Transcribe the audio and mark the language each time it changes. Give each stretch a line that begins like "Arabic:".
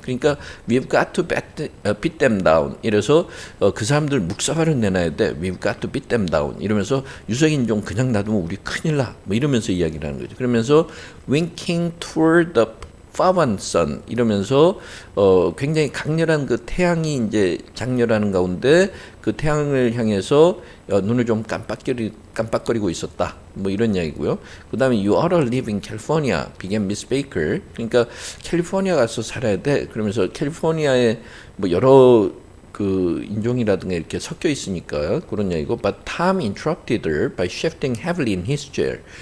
Korean: 그러니까
English: we've got to beat them down.
Korean: 이래서 그 사람들 묵사발을 내놔야 돼.
English: We've got to beat them down.
Korean: 이러면서 유색인종 그냥 놔두면 우리 큰일 나. 뭐 이러면서 이야기를 하는 거죠. 그러면서
English: winking toward the fallen sun
Korean: 이러면서 굉장히 강렬한 그 태양이 이제 장렬하는 가운데 그 태양을 향해서 눈을 좀 깜빡거리고 있었다. 뭐 이런 이야기고요. 그 다음에
English: you ought to live in California, began Miss Baker.
Korean: 그러니까 캘리포니아 가서 살아야 돼. 그러면서 캘리포니아에 뭐 여러 그 인종이라든가 이렇게 섞여 있으니까 그런 이야기고.
English: But Tom interrupted her by shifting heavily in his chair.